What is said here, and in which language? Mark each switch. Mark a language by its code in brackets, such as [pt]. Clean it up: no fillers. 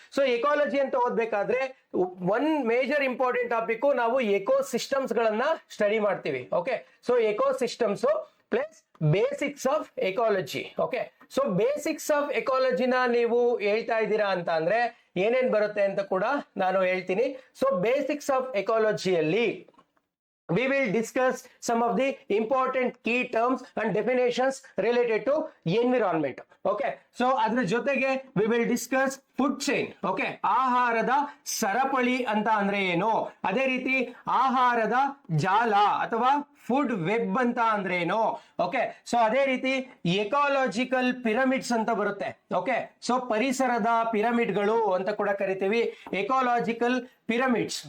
[kn] So ecology ಅಂತ ಓದ್ಬೇಕಾದ್ರೆ one major important topic ನಾವು eco systems ಗಳನ್ನ ಸ್ಟಡಿ ಮಾಡ್ತೀವಿ. [en] Okay, so ecosystems plus basics of ecology. [kn] Okay, so basics of ಎಕಾಲಜಿನ ನೀವು ಹೇಳ್ತಾ ಇದ್ದೀರಾ ಅಂತ ಅಂದ್ರೆ ಏನೇನ್ ಬರುತ್ತೆ ಅಂತ ಕೂಡ ನಾನು ಹೇಳ್ತೀನಿ. [en] So basics of ಎಕಾಲಜಿಯಲ್ಲಿ we will discuss some of the important key terms and definitions related to environment. Okay, so [kn] adra jotege [en] we will discuss food chain. [kn] Okay, ಆಹಾರದ ಸರಪಳಿ ಅಂತ ಅಂದ್ರೆ ಏನು, ಅದೇ ರೀತಿ ಆಹಾರದ ಜಾಲ ಅಥವಾ ಫುಡ್ ವೆಬ್ ಅಂತ ಅಂದ್ರೆ ಏನು. ಓಕೆ, ಸೊ ಅದೇ ರೀತಿ ಎಕಾಲಜಿಕಲ್ ಪಿರಮಿಡ್ಸ್ ಅಂತ ಬರುತ್ತೆ. ಓಕೆ, ಸೊ ಪರಿಸರದ ಪಿರಮಿಡ್ಗಳು ಅಂತ ಕೂಡ ಕರಿತೀವಿ, ಎಕಾಲಜಿಕಲ್ ಪಿರಮಿಡ್ಸ್.